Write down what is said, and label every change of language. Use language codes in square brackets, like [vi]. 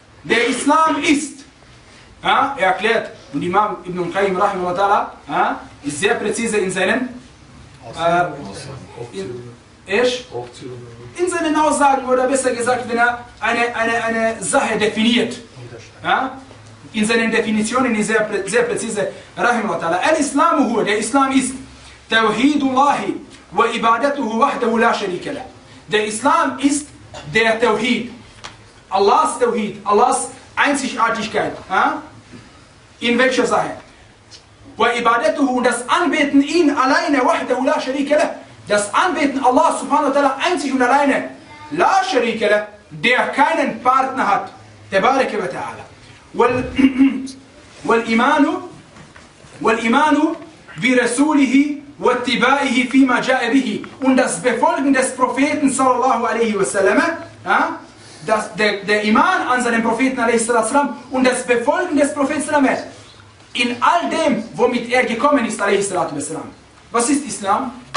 [de] Der Islam ist. Er erklärt, und Imam Ibn al-Qayyim, rahimahullah ta'ala, ist sehr präzise in seinen in seinen Aussagen, oder besser gesagt, wenn er eine Sache definiert. In seinen Definitionen ist er sehr präzise. Rahimahullah ta'ala. Al-Islam huwa, der Islam ist. [ar] توحيد الله وعبادته وحده لا شريك له. [de] Der Islam ist der Tauhid. Allahs Tauhid, Allahs Einzigartigkeit. In welcher Sache? [ar] وعبادته, [de] das Anbeten ihn alleine, [ar] وحده لا شريك له. [de] Das Anbeten Allah subhanahu wa ta'ala einzig und alleine. [ar] لا شريك له, [de] der keinen Partner hat. [ar] تبارك وتعالى. والإيمان والإيمان برسوله واتباعه فيما جاء به [de] und das Befolgen des Propheten sallallahu alaihi wasallam, das der Iman an seinen Propheten alaihi wasallam und das Befolgen des Propheten sallallahu alaihi wasallam in all dem, womit er gekommen ist alaihi wasallam. Was ist Islam?